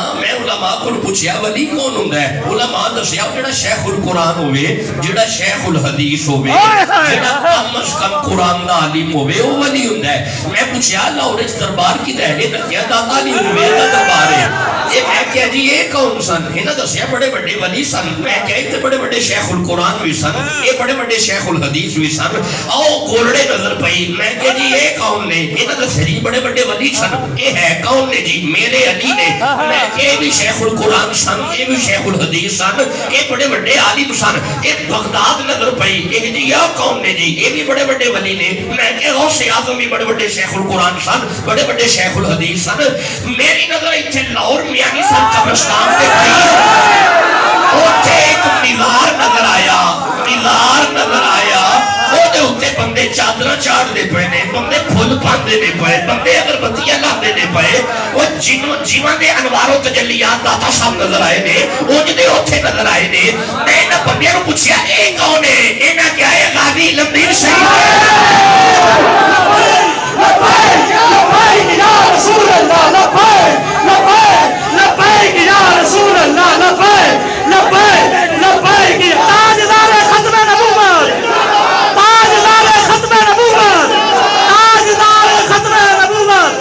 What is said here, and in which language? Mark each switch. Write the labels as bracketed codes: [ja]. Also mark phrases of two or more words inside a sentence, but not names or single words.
[pa] میں علماء کو پوچھیا ولی کون ہوندا ہے؟ علماء دسیا جڑا شیخ القرآن ہوئے, جڑا شیخ الحدیث ہوئے, جڑا کم از کم قرآن دا عالم ہوئے وہ ولی ہوندا ہے. میں پوچھیا لاہورچ دربار کی دہلے دکھیا داتا علی ہوئے دا دربار ہے. یہ میں کہا جی یہ کون سن؟ انہاں دسیا بڑے بڑے ولی سن. میں کہا اتنے بڑے بڑے شیخ القرآن بھی سن, یہ بڑے بڑے شیخ الحدیث بھی سن. آؤ گولڑے نظر پئی. میں کہا جی یہ کون نے؟ انہاں دسیا جی بڑے بڑے ولی سن. یہ ہے کون نے جی؟ میرے علی نے. میں کہ بھی شیخ القرآن سن, یہ بھی شیخ الحدیث سن, یہ بڑے بڑے عالم سن. یہ بغداد نظر پئی. یہ جی یہ کون نے جی؟ یہ بھی بڑے بڑے ولی نے. میں کہ غوث اعظم بھی بڑے بڑے شیخ القرآن سن, بڑے بڑے شیخ الحدیث سن. میری نظر اتنے لاہور میانی سن قبرستان پہ گئی. اوتھے ایک مزار نظر آیا, مزار نظر آیا. اتنے بندے چادر چاڑ دے پے نے, بندے پھول پاندے نے پے, بندے اگربتیاں لاندے نے پے. وہ جیواں دے انوار و تجلیات داتا صاحب نظر آئے نے, وہ جدے اوتھے نظر آئے نے. میں انہاں بندیاں نوں پوچھیا اے کون ہے؟ انہاں کیا ہے غازی لمبیر شریف. [ar] لبیک لبیک یا رسول اللہ لبیک لبیک لبیک یا رسول اللہ لبیک لبیک لبیک. [ur] تاجدار ختم نبوت, تاجدار ختم نبوت, تاجدار ختم نبوت.